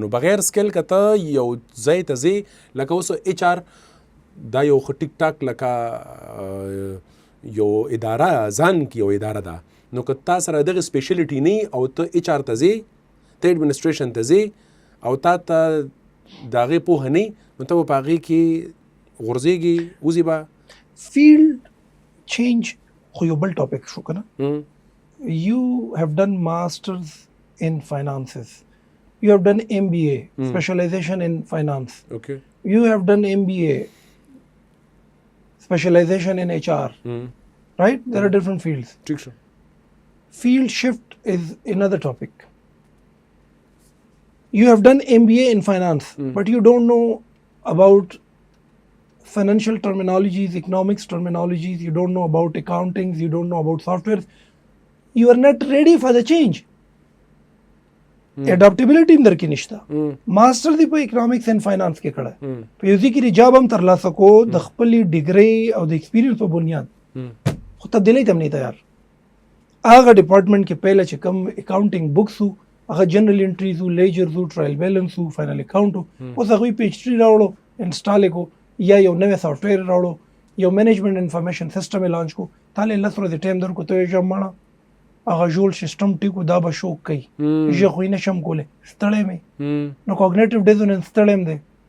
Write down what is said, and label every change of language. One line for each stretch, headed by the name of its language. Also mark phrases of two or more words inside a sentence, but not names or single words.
Pashto: نو بغیر سکل که ته یو ځای ته ځې لکه اوس ایچ آر دا یو ښه ټیک ټاک لکه یو اداره ځان کې یو اداره ده نو که تا سره دغه سپیشلیټي نه او ته ایچ آر ته ځې ته ایډمنسټریشن ته ځې او تا ته د هغې پوهه نه نو ته به په هغې کې غورځېږي وځي به
English: field change
Pashto: خو یو بل ټاپک شو که نه.
English: you have done masters in finances, you have done MBA, specialization in finance, اوکې you have done MBA, specialization in HR, right? There are different fields.
Pashto: ټیک شو
English: Field shift is another topic. You have done MBA in finance, but you don't know about financial terminologies, economics terminologies, you don't know about accountings, you don't know about softwares. You are not ready for the change.
Pashto: Adaptability هم درکې نشته. ماستر دی په
English: economics and finance
Pashto: کې کړه په یو ځای کې جاب هم ترلاسه کو د خپلې ډیګرۍ او د ایکسپیرینس په بنیاد خو تبدیلی ته هم نه تیار. هغه ډپارټمنټ کې پهله چې کوم
English: accounting books
Pashto: وو هغه
English: general entries
Pashto: وو لیجرز وو
English: trial balance
Pashto: وو
English: final account
Pashto: وو اوس هغوی په ایچ ټي راوړو انسټال یې کو یا یو نوی سافټویر راوړو یو
English: management information system
Pashto: یې لانچ کو تا له 10 ورځې ټایم درکو ته یې ژمنه هغه جوړ سیستم ټیکو دا به شوک کوي زه خو نه شم کوله ستړی مې نو
English: cognitive dissonance
Pashto: ستړی مې